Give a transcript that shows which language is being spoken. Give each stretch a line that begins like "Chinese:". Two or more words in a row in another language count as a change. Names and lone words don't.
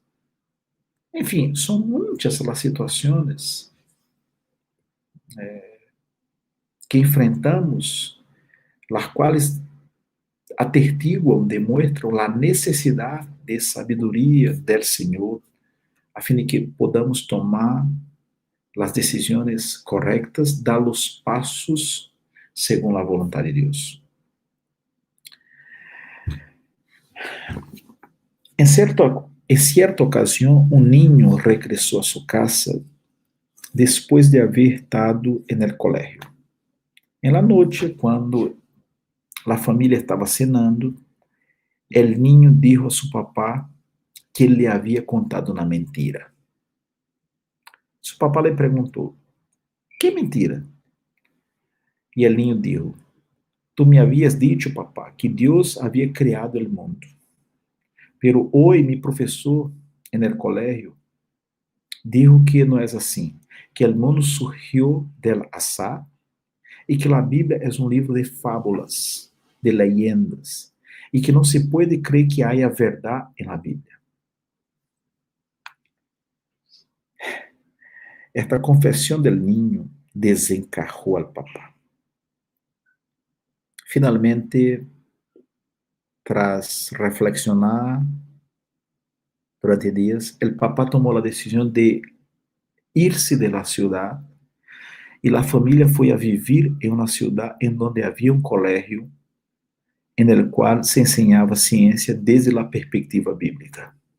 Portuguese: Enfim, são muitas as situações que enfrentamos, las quais atestiguam, demonstram a necessidade de sabedoria do Senhor, a fim de que podamos tomar as decisões corretas, dar os passos segundo a vontade de Deus. Em certa ocasião, um niño regressou a sua casa depois de haver estado
Spanish: en el colegio. En la noche,
Portuguese: quando a família estava cenando,
Spanish: el niño dijo a su papá
Portuguese: que ele havia contado uma mentira.
Spanish: Su papá le perguntou: ¿qué mentira? E el niño dijo: tú me habías dicho, papá,
Portuguese: que Deus havia criado
Spanish: el mundo. Pero hoy mi professor en el colegio dijo que
Portuguese: não é assim,
Spanish: que el mundo surgiu del azar
Portuguese: e que a Bíblia é um livro de fábulas,
Spanish: de leyendas,
Portuguese: e que não se pode crer que
Spanish: haya verdade en la Bíblia. Esta confesión del niño desencajó al papá. Finalmente, tras reflexionar durante días, el papá tomó la decisión de irse de la ciudad y la familia fue a vivir en una ciudad en donde había un colegio en el cual se enseñaba ciencia desde la perspectiva bíblica.